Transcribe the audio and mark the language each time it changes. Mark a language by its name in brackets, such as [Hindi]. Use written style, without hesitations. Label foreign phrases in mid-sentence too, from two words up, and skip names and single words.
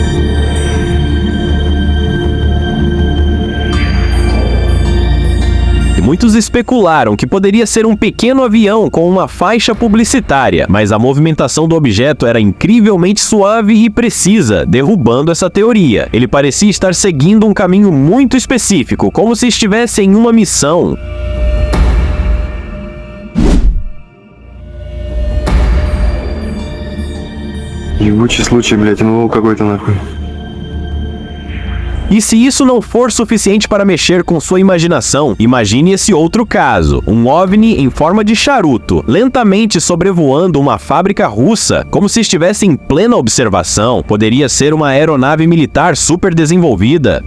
[Portuguese] Muitos especularam que poderia ser um pequeno avião com uma faixa publicitária, mas a movimentação do objeto era incrivelmente suave e precisa, derrubando essa teoria. Ele parecia estar seguindo um caminho muito específico, como se estivesse em uma missão. [Russian] Ебучий случай, блядь, НЛО какой-то нахуй. [Portuguese] E se isso não for suficiente para mexer com sua imaginação, imagine esse outro caso. Um OVNI em forma de charuto, lentamente sobrevoando uma fábrica russa, como se estivesse em plena observação. Poderia ser uma aeronave militar super desenvolvida?